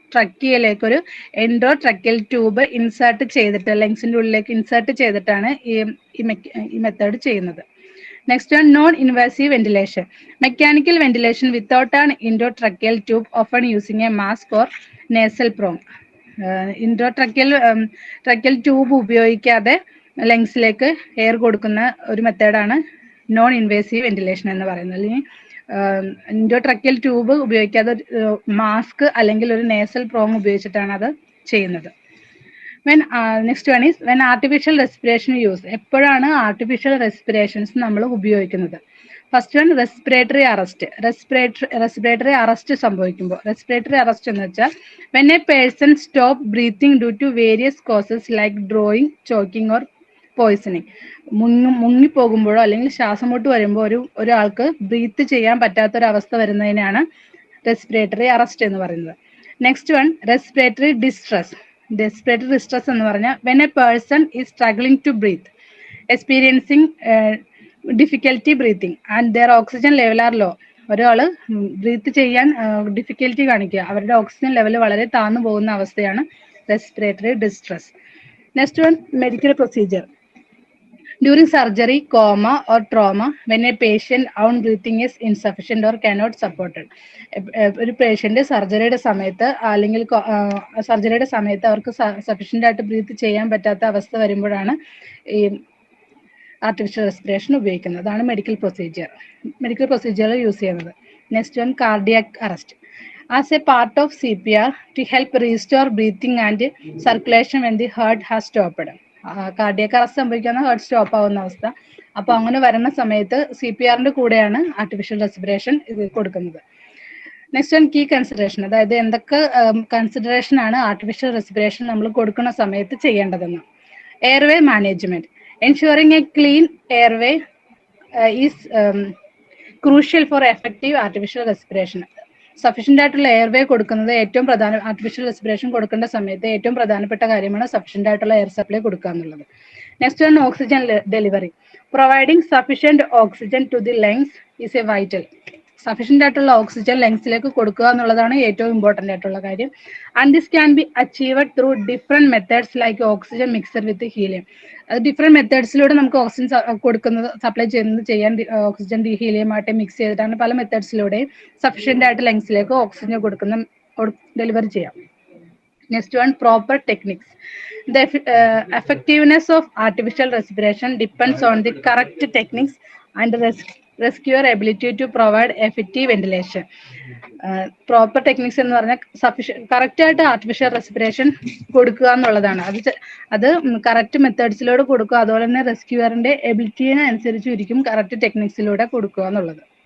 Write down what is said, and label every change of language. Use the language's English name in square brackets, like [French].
[Malayalam] ട്രക്കിയയിലേക്ക് ഒരു endotracheal tube insert ചെയ്തിട്ട് ലങ്സിന്റെ ഉള്ളിലേക്ക് ഇൻസേർട്ട് ചെയ്തിട്ടാണ് ഈ മെത്തേഡ് ചെയ്യുന്നത്. [English] Next one, non-invasive ventilation. Mechanical ventilation without an endotracheal tube, often using a mask or nasal prong. [Malayalam] Endotracheal tube ഉപയോഗിക്കാതെ ലങ്സിലേക്ക് air കൊടുക്കുന്ന ഒരു മെത്തേഡാണ് നോൺ ഇൻവേസീവ് വെന്റിലേഷൻ എന്ന് പറയുന്നത്. അല്ലെങ്കിൽ എൻഡോട്രക്കിയൽ ട്യൂബ് ഉപയോഗിക്കാതെ മാസ്ക് അല്ലെങ്കിൽ ഒരു നേസൽ പ്രോങ് ഉപയോഗിച്ചിട്ടാണ് അത് ചെയ്യുന്നത്. [English] Next one is when artificial respiration use. [Malayalam] എപ്പോഴാണ് ആർട്ടിഫിഷ്യൽ റെസ്പിറേഷൻസ് നമ്മൾ ഉപയോഗിക്കുന്നത്? [English] First one respiratory arrest. Respiratory arrest [Malayalam] സംഭവിക്കുമ്പോൾ, [English] respiratory arrest [Malayalam] എന്ന് വെച്ചാൽ [English] When a person stop breathing due to various causes like drowning, choking or poisoning. [Malayalam] മുങ്ങിപ്പോകുമ്പോഴോ അല്ലെങ്കിൽ ശ്വാസം മുട്ട് വരുമ്പോൾ ഒരാൾക്ക് ബ്രീത്ത് ചെയ്യാൻ പറ്റാത്തൊരവസ്ഥ വരുന്നതിനാണ് റെസ്പിറേറ്ററി അറസ്റ്റ് എന്ന് പറയുന്നത്. [English] Next one respiratory distress. Respiratory distress [Malayalam] എന്ന് പറഞ്ഞാൽ [English] when a person is struggling to breathe, experiencing difficulty breathing and their oxygen level are low. [Malayalam] ഒരാള് ബ്രീത്ത് ചെയ്യാൻ ഡിഫിക്കൽറ്റി കാണിക്കുക, അവരുടെ ഓക്സിജൻ ലെവൽ വളരെ താഴ്ന്നു പോകുന്ന അവസ്ഥയാണ് respiratory distress. [English] Next one medical procedure. During surgery, coma or trauma, when a patient own breathing is insufficient or cannot supported. [Malayalam] ഒരു patient സർജറിയുടെ സമയത്ത് അല്ലെങ്കിൽ സർജറിയുടെ സമയത്ത് അവർക്ക് സഫീഷ്യൻ്റ് ആയിട്ട് ബ്രീത്ത് ചെയ്യാൻ പറ്റാത്ത അവസ്ഥ വരുമ്പോഴാണ് ഈ ആർട്ടിഫിഷ്യൽ റെസ്പിറേഷൻ ഉപയോഗിക്കുന്നത്. അതാണ് മെഡിക്കൽ പ്രൊസീജിയർ യൂസ് ചെയ്യുന്നത്. [English] Next one cardiac arrest. As a part of CPR to help restore breathing and circulation when the heart has stopped. [Malayalam] Cardiac arrest സംഭവിക്കുന്ന ഹാർട്ട് സ്റ്റോപ്പ് ആവുന്ന അവസ്ഥ. അപ്പൊ അങ്ങനെ വരുന്ന സമയത്ത് CPR-ന്റെ കൂടെയാണ് ആർട്ടിഫിഷ്യൽ റെസ്പിറേഷൻ കൊടുക്കുന്നത്. [English] next one key consideration, [Malayalam] അതായത് എന്തൊക്കെ കൺസിഡറേഷൻ ആണ് ആർട്ടിഫിഷ്യൽ റെസ്പിറേഷൻ നമ്മൾ കൊടുക്കുന്ന സമയത്ത് ചെയ്യേണ്ടതെന്ന്. [English] Airway management, ensuring a clean airway is crucial for effective artificial respiration. [Malayalam] Sufficient ആയിട്ടുള്ള എയർവേ കൊടുക്കുന്നത് ഏറ്റവും ആർട്ടിഫിഷ്യൽ റെസ്പിറേഷൻ കൊടുക്കേണ്ട സമയത്ത് ഏറ്റവും പ്രധാനപ്പെട്ട കാര്യമാണ് സഫീഷ്യന്റ് ആയിട്ടുള്ള എയർ സപ്ലൈ കൊടുക്കുക എന്നുള്ളത്. [English] Next one oxygen delivery, providing sufficient oxygen to the lungs is a vital. [Malayalam] Sufficient ആയിട്ടുള്ള ഓക്സിജൻ ലങ്സിലേക്ക് കൊടുക്കുക എന്നുള്ളതാണ് ഏറ്റവും ഇമ്പോർട്ടന്റ് ആയിട്ടുള്ള കാര്യം. [English] And this can be achieved through different methods like oxygen mixer with helium. [Malayalam] അത് ഡിഫറെന്റ് മെത്തേഡ്സിലൂടെ നമുക്ക് ഓക്സിജൻ കൊടുക്കുന്നത് സപ്ലൈ ചെയ്യുന്നത് ചെയ്യാൻ ഓക്സിജൻ ഹീലിയമായിട്ട് മിക്സ് ചെയ്തിട്ടാണ് പല മെത്തേഡ്സിലൂടെയും സഫീഷ്യന്റ് ആയിട്ട് ലങ്സിലേക്ക് ഓക്സിജൻ ഡെലിവറി ചെയ്യാം. [English] Next one, proper techniques. The effectiveness of artificial respiration depends on the correct techniques and rescuer ability to provide effective ventilation. [Malayalam] Proper techniques എന്ന് പറഞ്ഞാൽ കറക്റ്റ് ആയിട്ട് ആർട്ടിഫിഷ്യൽ റെസ്പിറേഷൻ കൊടുക്കുക എന്നുള്ളതാണ്. അത് കറക്റ്റ് മെത്തേഡ്സിലൂടെ കൊടുക്കുക, അതുപോലെ തന്നെ റെസ്ക്യൂറിന്റെ എബിലിറ്റിനെ അനുസരിച്ചിരിക്കും കറക്റ്റ് ടെക്നിക്സിലൂടെ കൊടുക്കുക എന്നുള്ളത്.